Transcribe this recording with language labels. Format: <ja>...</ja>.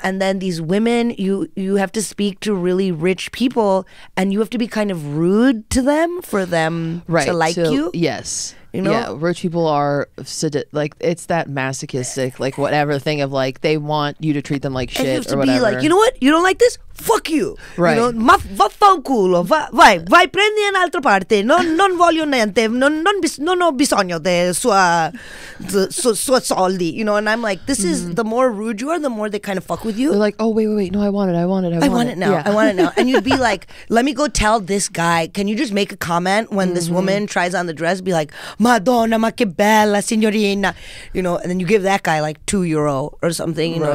<en>And then these women, you have to speak to really rich people and you have to be kind of rude to them for them Right. to like you. Yes. You know? Yeah, rich people are like, it's that masochistic, like whatever thing of like they want you to treat them like And you have shit to or be whatever. like, you know what? You don't like this? Fuck you. Right. You know,</en> <it>vaffanculo, vai, prendi un'altra parte. Non voglio niente. Non ho bisogno de sua soldi.</it> <en>You know, and I'm like, this is the more rude you are, the more they kind of fuck with you. They're like, oh wait, no, I want it. I want it now. Yeah. I want it now. And you'd be like, let me go tell this guy, can you just make a comment when this woman tries on the dress? Be like,</en> <it>Madonna, ma che bella, signorina.</it> <en>You know, and then you give that guy like €2 or something, you know,</en>